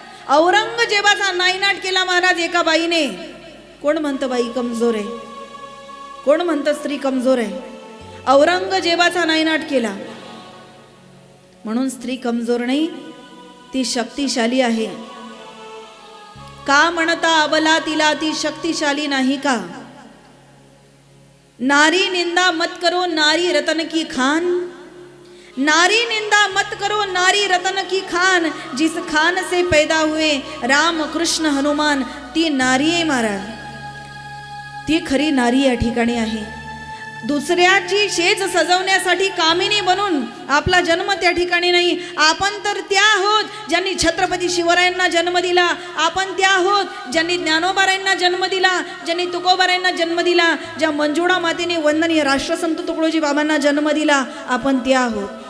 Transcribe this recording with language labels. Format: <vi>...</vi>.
<mr>औरंगजेबाचा नायनाट केला महाराज एका बाईने. कोण म्हणतं बाई कमजोर आहे, कोण म्हणतं स्त्री कमजोर आहे. औरंगजेबाचा नायनाट केला. म्हणून स्त्री कमजोर नाही, ती शक्तिशाली आहे. का म्हणता अबला तिला ती शक्तिशाली नाही का?</mr> <hi>नारी निंदा मत करो नारी रतन की खान, नारी निंदा मत करो नारी रतन की खान, जिस खान से पैदा हुए राम कृष्ण हनुमान,</hi> <mr>ती नारी आहे महाराज. ती खरी नारी या ठिकाणी आहे. दुसऱ्याची शेज सजवण्यासाठी कामिनी बनून आपला जन्म त्या ठिकाणी नाही. आपण तर त्या आहोत ज्यांनी छत्रपती शिवरायांना जन्म दिला. आपण त्या आहोत ज्यांनी ज्ञानोबारायांना जन्म दिला, ज्यांनी तुकोबारायांना जन्म दिला, ज्या मंजुळा मातेने वंदनीय राष्ट्रसंत तुकडोजी बाबांना जन्म दिला. आपण त्या आहोत.</mr>